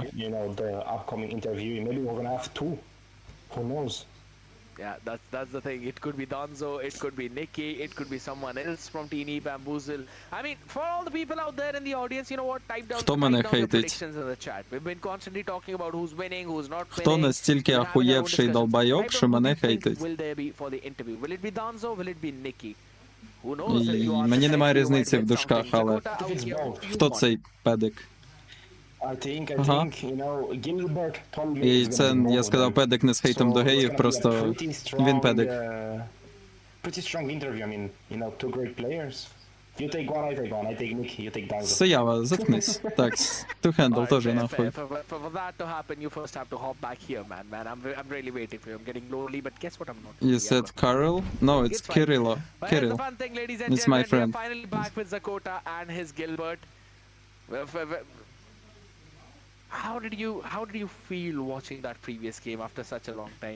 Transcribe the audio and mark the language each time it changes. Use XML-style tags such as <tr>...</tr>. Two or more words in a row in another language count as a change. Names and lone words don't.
<en>You know, the upcoming interviewee. Maybe we're gonna have two. Who knows? Yeah, that's the thing. It could be Donzo, it could be Nikki, it could be someone else from Teeny Bamboozle. I mean, for all the people out there in the audience, you know what? Type down your predictions in the chat. We've been constantly talking about who's winning, who's not winning.</en> <uk>Хто настільки охуєвший долбойоб, що мене хейтить?</uk> <en>Will there be for the interview? Will it be Donzo? Will it be Nikki? Who knows?</en> <uk>Мені немає різниці в душках, але хто цей педик?</uk> <en>I think, you know, Gilbert told me</en> <uk>І це, я сказав, педик не з хейтом до геїв, просто він педик.</uk> <en>Pretty strong interview, I mean, you know, two great players. You take one, I take one. I take Nick, you take Danzo.</en> <uk>Стоява, заткнись. Так,</uk> <en>two handle</en> <ru>тоже нахуй.</ru> <en>For that to happen, you first have to hop back here, man. I'm really waiting for you. I'm getting lonely, but guess what? I'm not. You said Carl? No, it's Kirillo. Kirill. The fun thing, ladies and It's my gentlemen, friend. we are finally back with Zakota and his Gilbert. How did you feel watching that previous game after such a long time?</en>